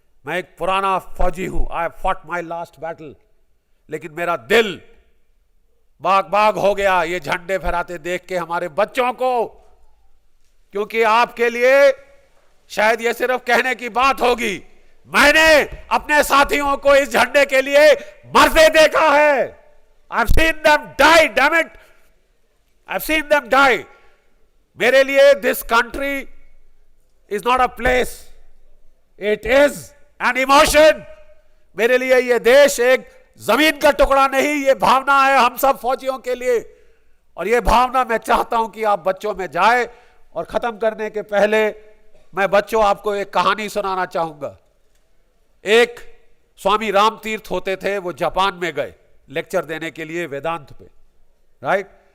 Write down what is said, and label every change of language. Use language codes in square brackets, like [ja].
[hi] मैं एक पुराना फौजी हूं, [en] I fought my last battle, [hi] लेकिन मेरा दिल बाग बाग हो गया ये झंडे फहराते देख के हमारे बच्चों को। क्योंकि आपके लिए शायद ये सिर्फ कहने की बात होगी, मैंने अपने साथियों को इस झंडे के लिए मरते देखा है। [en] I've seen them die, damn it! I've seen them die. [hi] मेरे लिए [en] this country is not a place. It is an emotion. [hi] मेरे लिए ये देश एक जमीन का टुकड़ा नहीं, ये भावना है हम सब फौजियों के लिए। और ये भावना मैं चाहता हूं कि आप बच्चों में जाए। और खत्म करने के पहले मैं बच्चों आपको एक कहानी सुनाना चाहूंगा। एक स्वामी राम तीर्थ होते थे, वो जापान में गए लेक्चर देने के लिए वेदांत पे, राइट।